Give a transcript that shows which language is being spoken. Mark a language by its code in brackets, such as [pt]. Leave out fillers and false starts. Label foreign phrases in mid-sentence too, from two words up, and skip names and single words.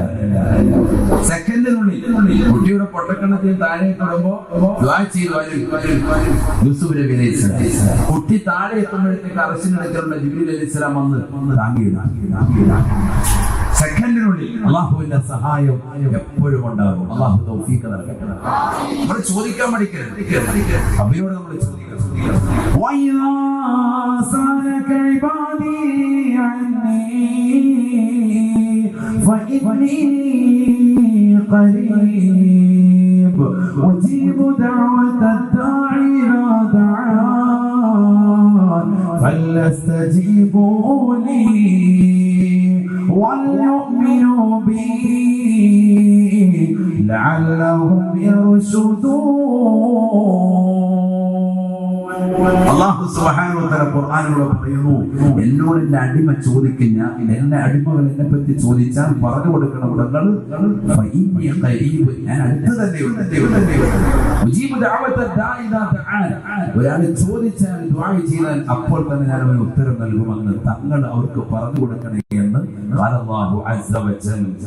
[ml] സെക്കൻഡിനുള്ളിൽ കുട്ടിയുടെ പൊട്ടക്കണത്തിൽ താഴെ തൊടുമ്പോ യൂസുഫ് നബി അലൈഹിസ്സലാം, കുട്ടി താഴെ എത്തുമ്പോഴത്തേക്ക് അർശിനടുക്കലുള്ള ജിബ്രീൽ അലൈഹിസ്സലാം വന്ന് താങ്ങിയിടാം. സെക്കൻഡിനുള്ളിൽ അള്ളാഹുവിന്റെ സഹായം എപ്പോഴും ഉണ്ടാകും. അള്ളാഹു തൗഫീഖ് നൽകട്ടെ. നമ്മൾ ചോദിക്കാൻ പഠിക്കരുത്, അബിയോട് നമ്മൾ ചോദിക്കണം. [ar] أجيب دعوة الداعي إذا دعان فليستجيبوا لي وليؤمنوا بي لعلهم يرشدون. [ml] അല്ലാഹു [ar] سبحانه وتعالى [ml] ഖുർആനിലൂടെ പറയുന്നു, എന്നോട് എന്റെ അടിമ ചോദിക്കുന്ന, എന്റെ അടിമകൾ എന്നെ പറ്റി ചോദിച്ചാൽ പറഞ്ഞു കൊടുക്കണം, ഞാൻ അടുത്ത് തന്നെയുണ്ട്. ഒരാൾ ചോദിച്ചാൽ ദുആ ചെയ്താൽ അപ്പോൾ തന്നെ ഞാൻ അവന് ഉത്തരം നൽകുമെന്ന് തങ്ങൾ അവർക്ക് പറഞ്ഞു കൊടുക്കണേ എന്ന് അല്ലാഹു [ar] عز وجل.